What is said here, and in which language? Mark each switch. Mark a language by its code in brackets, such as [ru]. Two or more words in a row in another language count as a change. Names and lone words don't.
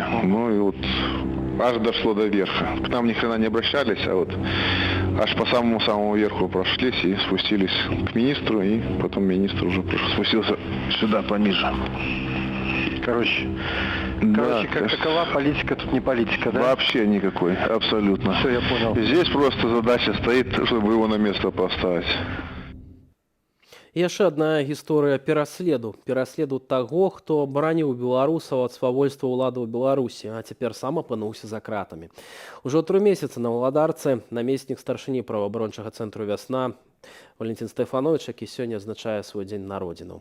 [ru] Ну и вот аж дошло до верха. К нам ни хрена не обращались, а вот аж по самому верху прошлись и спустились к министру, и потом министр уже спустился сюда пониже. Короче, как такова политика, тут не политика, да? Вообще никакой, абсолютно. Все, я понял. Здесь просто задача стоит, чтобы его на место поставить. [be] Яшчэ адна гісторыя пераследу таго, хто бараніў беларусаў ад свавольства ўладаў Беларусі, а цяпер сам апынуўся за кратамі. Ужо 3 месяцы на Валадарцы намеснік старшыні праваабарончага цэнтру «Вясна» Валентин Стефанович, які сёння адзначае свой дзень народзінаў.